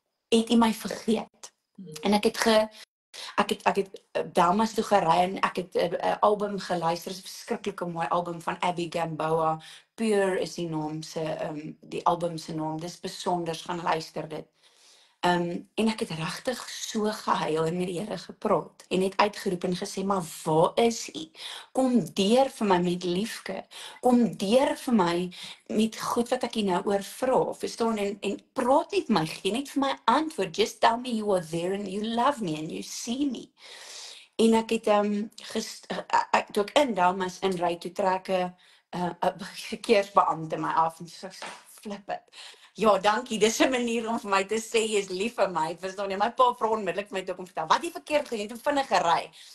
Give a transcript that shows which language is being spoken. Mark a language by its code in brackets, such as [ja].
[af] Het U my vergeet? En ek het Damas toe gery en ek het 'n album geluister, 'n verskriklike mooi album van Abby Gamboa, Pure is die naam die album se naam, dis besonders, gaan luister dit. En ek het regtig so gehuil en met die Here gepraat en het uitgeroep en gesê, maar waar is U? Kom deur vir my met liefde. Kom deur vir my met goed wat ek U nou oor vra. Verstaan, en praat net my, gee net vir my antwoord. [en] Just tell me you are there and you love me and you see me. [af] En ek het toe ek in Damas inry, toe trek 'n verkeersbeampte my af en so [en] flip it. [af] Ja, dankie, dis 'n manier om vir my te sê jy is lief vir my. Verstaan jy? My pa vra onmiddellik vir my toe om te vertel, wat jy verkeerd gedoen, jy het vinnig gery.